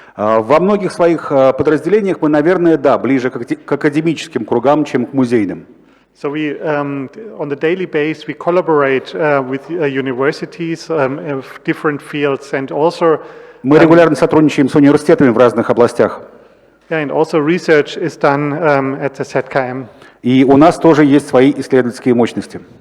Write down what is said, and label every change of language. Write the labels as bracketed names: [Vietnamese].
[Russian] Во многих своих подразделениях мы, наверное, да, ближе к академическим кругам, чем к музейным. [English] So we, on the daily basis, we collaborate with universities of different fields, and also [Russian] Мы регулярно сотрудничаем с университетами в разных областях. [English] and also research is done at the ZKM. [Russian] И у нас тоже есть свои исследовательские мощности.